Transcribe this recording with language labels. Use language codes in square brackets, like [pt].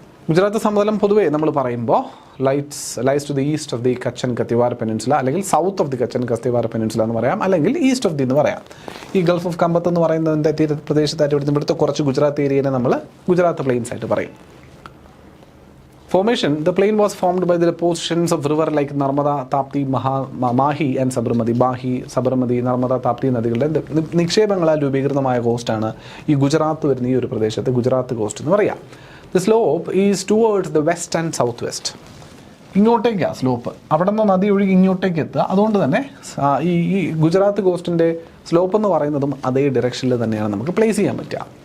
[ml] ഗുജറാത്ത് സമതലം പൊതുവേ നമ്മൾ പറയുമ്പോൾ [en] lies to the east of the Kutch Kathiawar peninsula, [ml] അല്ലെങ്കിൽ [en] south of the Kutch Kathiawar peninsula [ml] എന്ന് പറയാം, അല്ലെങ്കിൽ ഈസ്റ്റ് ഓഫ് ദി എന്ന് പറയാം. ഈ ഗൾഫ് ഓഫ് കമ്പത്ത് എന്ന് പറയുന്നതിൻ്റെ തീരപ്രദേശത്തായിട്ട് വരുമ്പോഴത്തെ കുറച്ച് ഗുജറാത്ത് ഏരിയനെ നമ്മൾ ഗുജറാത്ത് പ്ലെയിൻസ് ആയിട്ട് പറയും. [en] Formation, the plain was formed by the depositions of river like Narmada, Tapti, Mahi and Sabarmati. [ml] Mahi, Sabarmati, Narmada, Tapti നദികളുടെ നിക്ഷേപങ്ങളാൽ രൂപീകൃതമായ കോസ്റ്റാണ് ഈ ഗുജറാത്ത് വരുന്ന ഈ ഒരു പ്രദേശത്തെ ഗുജറാത്ത് കോസ്റ്റ് എന്ന് പറയാം. [en] The slope is towards the west and south west. [ml] ഇങ്ങോട്ടേക്കാണ് slope, അവിടെ നിന്ന് നദി ഒഴുകി ഇങ്ങോട്ടേക്ക് എത്തുക. അതുകൊണ്ട് തന്നെ ഈ ഗുജറാത്ത് കോസ്റ്റിൻ്റെ സ്ലോപ്പ് എന്ന് പറയുന്നതും അതേ ഡയറക്ഷനിൽ തന്നെയാണ് നമുക്ക് പ്ലേസ് ചെയ്യാൻ പറ്റുക.